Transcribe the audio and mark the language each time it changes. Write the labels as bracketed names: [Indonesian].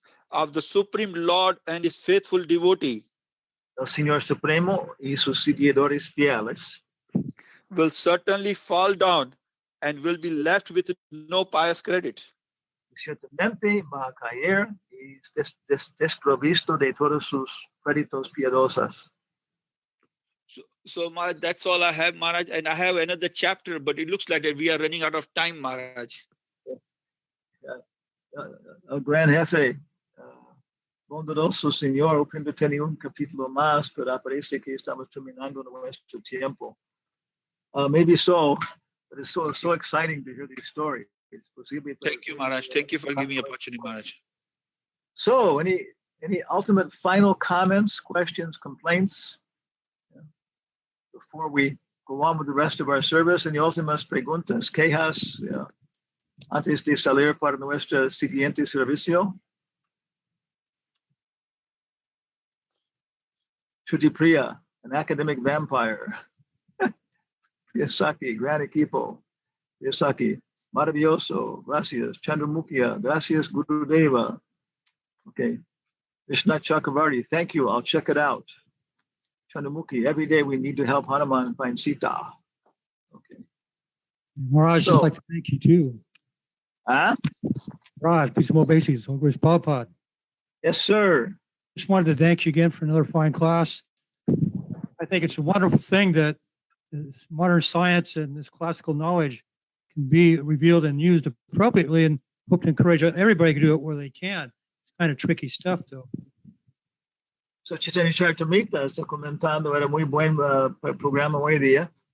[English] of the Supreme Lord and his faithful devotee, [Spanish] el Señor Supremo y sus seguidores fieles, [English] will certainly fall down and will be left with no pious credit. [Spanish] Ciertamente va a caer y desprovisto de todos sus créditos piadosos. [English] So Maharaj, that's all I have, Maharaj, and I have another chapter, but it looks like that we are running out of time, Maharaj. [Spanish] El gran jefe, bondadoso Señor, primero tenía un capítulo más, pero parece que estamos terminando nuestro tiempo. [English] Maybe so, but it's so exciting to hear these stories. Thank you, Maharaj. Thank you for giving me opportunity, Maharaj. So, any ultimate final comments, questions, complaints before we go on with the rest of our service? [Spanish] Any últimas preguntas, quejas, antes de salir para nuestro siguiente servicio? [English] Shruti an academic vampire. Priyasaki, [Spanish] gran equipo. Priyasaki, maravilloso. Gracias. Chandramukhi, gracias, Gurudeva. Okay. [English] Vishnu Chakravarti, thank you. I'll check it out. Chandramukhi, every day we need to help Hanuman find Sita. Okay. Maharaj, So- just like to thank you too. Huh? Raj, peace more bases. Where's Prabhupada? Yes, sir. Just wanted to thank you again for another fine class. I think it's a wonderful thing that this modern science and this classical knowledge can be revealed and used appropriately, and hope to encourage everybody to do it where they can. It's kind of tricky stuff, though. [Spanish] So Chaitanya Charitamrita está comentando, era muy buen programa hoy día.